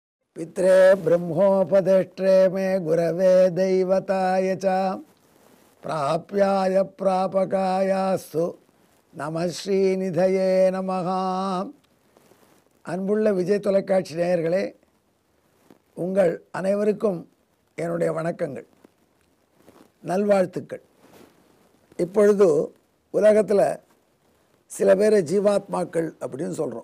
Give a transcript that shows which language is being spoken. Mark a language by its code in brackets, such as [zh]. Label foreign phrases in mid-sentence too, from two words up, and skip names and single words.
[sa] पित्रे ब्रह्मोपदेष्ट्रे मे गुरवे दैवताय च प्राप्याय प्रापकायास्तु नमः श्रीनिधये नमः. [ta] அன்புள்ள விஜய் தொலைக்காட்சி நேயர்களே, உங்கள் அனைவருக்கும் என்னுடைய வணக்கங்கள், நல்வாழ்த்துக்கள். இப்பொழுது உலகத்தில் சில பேர் ஜீவாத்மாக்கள் அப்படின்னு சொல்கிறோம்.